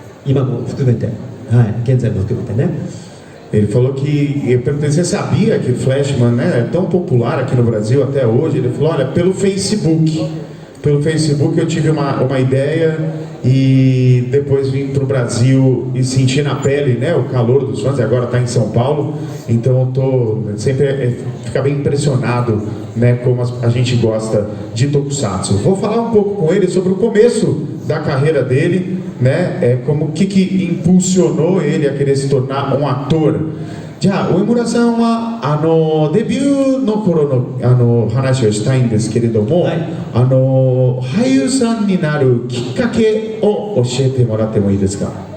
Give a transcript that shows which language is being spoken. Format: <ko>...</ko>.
<ja>今も含めて、現在も含めてね。</ja> <pt>Ele falou que você sabia que Flashman, né, é tão popular aqui no Brasil até hoje. Ele falou, olha, pelo Facebook eu tive uma ideia e depois vim para o Brasil e senti na pele, né, o calor dos fãs. E agora está em São Paulo, então eu sempre fica bem impressionado, né, como a gente gosta de Tokusatsu. Vou falar um pouco com ele sobre o começo da carreira dele, né, como que impulsionou ele a querer se tornar um ator.</pt> <ja>じゃあ上村さんはデビューの頃の話をしたいんですけれども、俳優さんになるきっかけを教えてもらってもいいですか？</ja>